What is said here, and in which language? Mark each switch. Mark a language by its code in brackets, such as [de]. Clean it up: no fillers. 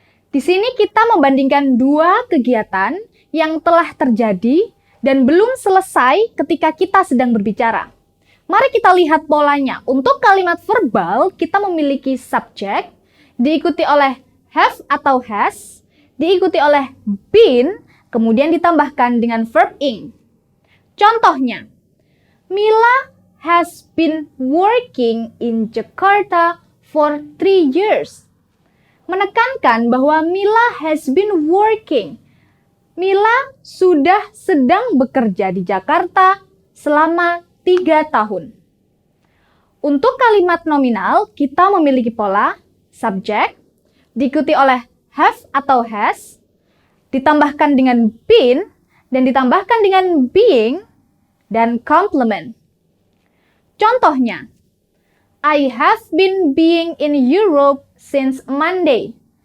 [id] Di sini kita membandingkan dua kegiatan yang telah terjadi dan belum selesai ketika kita sedang berbicara. Mari kita lihat polanya. Untuk kalimat verbal, kita memiliki subject, diikuti oleh have atau has, diikuti oleh been, kemudian ditambahkan dengan verb ing. [en] Contohnya, Mila has been working in Jakarta for 3 years. [id] Menekankan bahwa [en] Mila has been working. [id] Mila sudah sedang bekerja di Jakarta selama 3 tahun. Untuk kalimat nominal, kita memiliki pola subject, diikuti oleh have atau has, ditambahkan dengan been, dan ditambahkan dengan being, dan complement. [en] Contohnya, I have been being in Europe since Monday.